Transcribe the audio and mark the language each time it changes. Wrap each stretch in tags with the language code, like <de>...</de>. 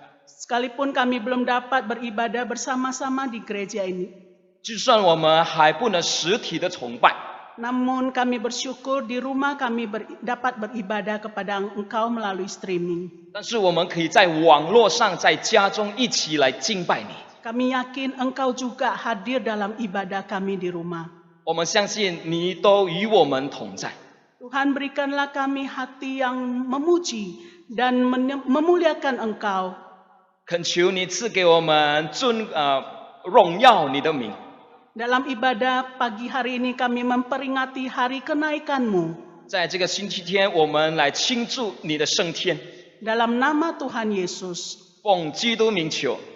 <id>Sekalipun kami belum dapat beribadah bersama-sama di gereja ini.</id> <zh>就算我们还不能实体的崇拜，</zh> <id>Namun kami bersyukur di rumah kami dapat beribadah kepada Engkau melalui streaming.</id> <zh>但是我们可以在网络上，在家中一起来敬拜你。</zh> <id>Kami yakin Engkau juga hadir dalam ibadah kami di rumah.</id> <zh>我们相信你都与我们同在。</zh> <id>Tuhan, berikanlah kami hati yang memuji dan memuliakan Engkau.</id> <zh>恳求你赐给我们荣耀你的名。</zh> <id>Dalam ibadah pagi hari ini kami memperingati hari kenaikan-Mu.</id> <zh>在这个星期天，我们来庆祝你的升天。</zh> <id>Dalam nama Tuhan Yesus.</id> <zh>奉基督名求，</zh>